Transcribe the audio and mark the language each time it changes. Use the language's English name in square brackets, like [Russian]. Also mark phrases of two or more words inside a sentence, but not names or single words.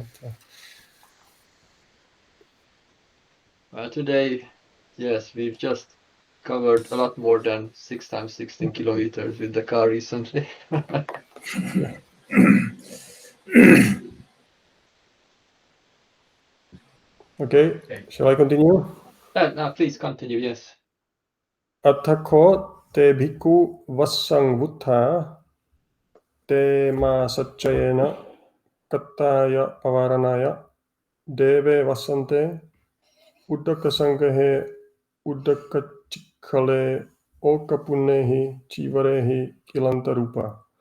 [English] Well, today, yes, we've just covered a lot more than 6 times 16 kilometers with the car recently. Okay, shall I continue? No, please continue, yes. [Pali] Athako te bhikkhu vassang vuttha te ma satchayena kattaya pavaranaya deve vassante uddaka sangahe uddaka chikhale okapunnehi chivarehi kilantarupa.